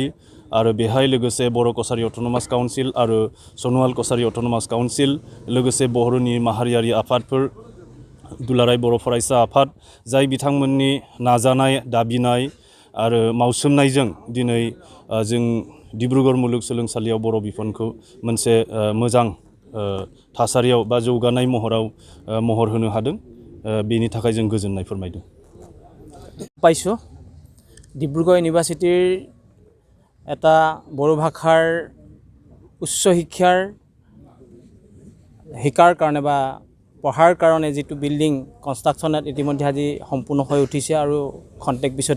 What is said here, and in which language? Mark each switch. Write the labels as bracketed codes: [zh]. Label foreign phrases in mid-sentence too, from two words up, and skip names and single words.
[brx] आरो बेहाय लोगोसे बर' कसारि अट'नमास काउन्सिल आरो सनुवाल कसारि अट'नमास काउन्सिल लोगोसे बर'नि माहारियारि आफादफोर दुलाराय बर' फरायसा आफाद जाय बिथांमोननि नाजानाय दाबिनाय आरो मावसोमनायजों दिनै जों डिब्रुगड़ मुलुगसोलोंसालियाव बर' बिफानखौ मोनसे मोजां थासारियाव बा जौगानाय महर होनो हादों बेनि थाखाय जों गोजोननाय फोरमायदों [as] पाइছোঁ ডিব্ৰুগড় ইউনিভাৰ্চিটিৰ এটা বড়ো ভাষাৰ উচ্চ শিকাৰ কাৰণে বা পঢ়াৰ কাৰণে যিটো [en] building construction [as] ইতিমধ্যে আজি সম্পূৰ্ণ হৈ উঠিছে আৰু খন্তেক পিছতে